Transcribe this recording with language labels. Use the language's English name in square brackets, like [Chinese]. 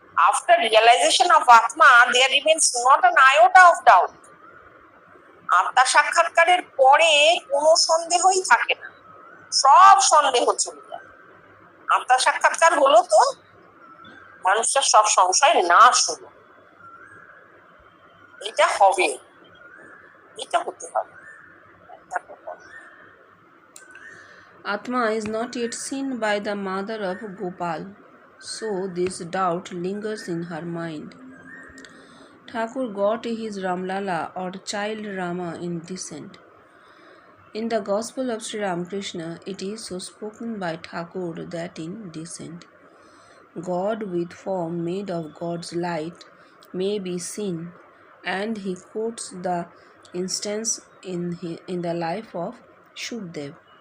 [English] After realization of Atma, there remains not an iota of doubt. [Bangla] আত্মা সাক্ষাৎকারের পরে কোনো সন্দেহই থাকে না, সব সন্দেহ চলে যায়। আত্মা সাক্ষাৎকার হলো তো মানুষের সব সংশয় নাশ হলো, এটা হবে, এটা হতে হবে। [English] Atma is not yet seen by the mother of Gopal, so this doubt lingers in her mind. Thakur got his Ramlala or child Rama in descent. In the Gospel of Sri Ramakrishna, it is so spoken by Thakur that in descent, God with form made of God's light may be seen, and he quotes the instance in the life of Shukdev.